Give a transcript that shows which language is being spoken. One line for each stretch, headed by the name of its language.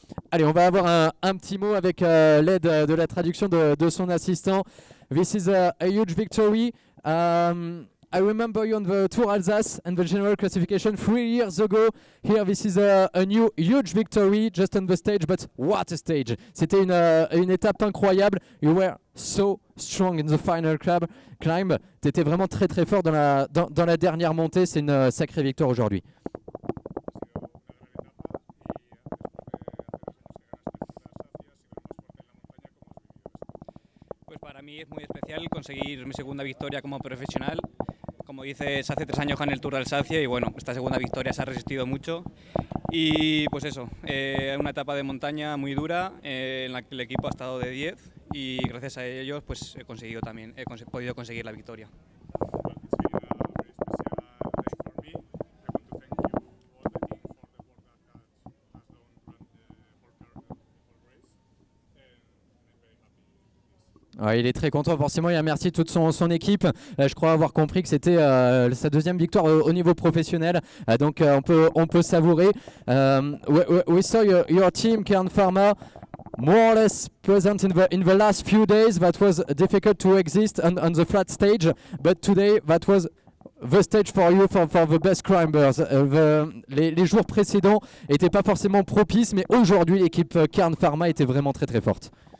French: Allez, on va avoir un petit mot avec l'aide de la traduction de son assistant.
English: This is a huge victory. I remember you on the Tour Alsace and the general classification 3 years ago. Here, this is a new huge victory just on the stage, but what a stage!
French: C'était une étape incroyable.
English: You were so strong in the final climb.
French: Tu étais vraiment très très fort dans la dernière montée. C'est une sacrée victoire aujourd'hui.
Spanish: Para mí es muy especial conseguir mi segunda victoria como profesional. Como dices, hace 3 años gané el Tour de Alsacia y bueno, esta segunda victoria se ha resistido mucho. Y pues eso, una etapa de montaña muy dura en la que el equipo ha estado de 10 y gracias a ellos pues he podido conseguir la victoria.
French: Ouais, il est très content forcément, il remercie toute son équipe. Je crois avoir compris que c'était sa 2e victoire au niveau professionnel, donc on peut savourer.
English: We saw your team Kern Pharma more or less present in the last few days. That was difficult to exist on the flat stage, but today that was the stage for you for the best climbers.
French: Les jours précédents n'étaient pas forcément propices, mais aujourd'hui l'équipe Kern Pharma était vraiment très très forte.